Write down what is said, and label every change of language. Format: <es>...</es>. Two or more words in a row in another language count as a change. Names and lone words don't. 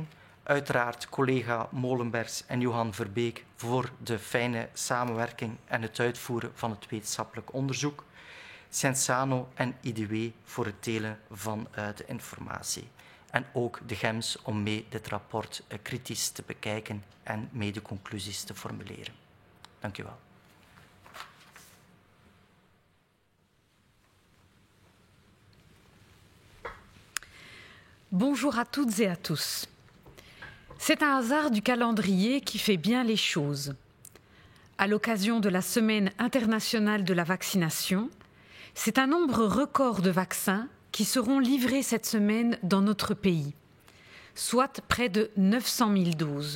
<nl>Uiteraard collega Molenbergs en Johan Verbeek voor de fijne samenwerking en het uitvoeren van het wetenschappelijk onderzoek. Cienzano en IDW voor het delen van de informatie. En ook de GEMS om mee dit rapport kritisch te bekijken en mee de conclusies te formuleren. Dank u wel.</nl> <fr>Bonjour à toutes et à tous. C'est un hasard du calendrier qui fait bien les choses. à l'occasion de la Semaine internationale de la vaccination, c'est un nombre record de vaccins qui seront livrés cette semaine dans notre pays, soit près de 900 000 doses.</fr>